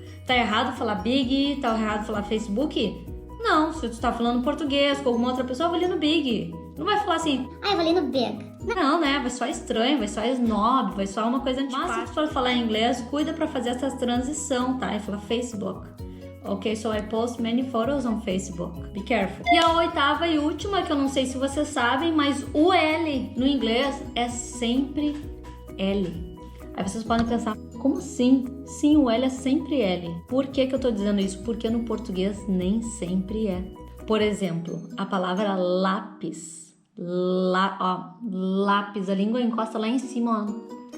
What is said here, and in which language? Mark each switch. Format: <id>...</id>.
<pt>Tá errado falar big? Tá errado falar Facebook? Não. Se tu tá falando português com alguma outra pessoa, vai ali no big. Não vai falar assim... Ah, eu vou ali no big. Não, né? Vai soar estranho, vai soar snob, vai soar uma coisa antipática. Mas se tu for falar em inglês, cuida pra fazer essa transição, tá? E fala Facebook.</pt> <en>Ok, so I post many photos on Facebook. Be careful.</en> <pt>E a oitava e última, que eu não sei se vocês sabem, mas o L no inglês é sempre L. Aí vocês podem pensar, como assim? Sim, o L é sempre L. Por que eu tô dizendo isso? Porque no português nem sempre é. Por exemplo, a palavra lápis. Lápis, a língua encosta lá em cima, ó.</pt>